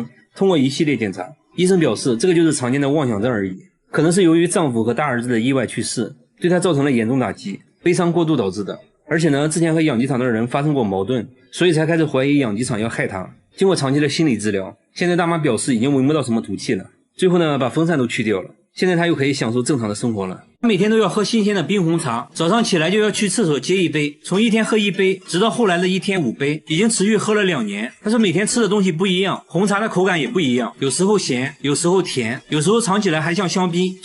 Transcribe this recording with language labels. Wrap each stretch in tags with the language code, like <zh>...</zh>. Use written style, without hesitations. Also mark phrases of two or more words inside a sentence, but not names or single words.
<zh>通過一系列檢查，醫生表示這個就是常見的妄想症而已，可能是由於丈夫和大兒子的意外去世，對她造成了嚴重打擊，悲傷過度導致的。而且呢之前和養雞場的人發生過矛盾，所以才開始懷疑養雞場要害她。經過長期的心理治療，現在大媽表示已經聞不到什麼毒氣了。最後呢把風扇都去掉了，現在她又可以享受正常的生活了。她每天都要喝新鮮的冰紅茶，早上起來就要去廁所接一杯，從一天喝1杯直到後來的一天5杯，已經持續喝了2年。她說每天吃的東西不一樣，紅茶的口感也不一樣，有時候鹹，有時候甜，有時候嘗起來還像香檳。</zh>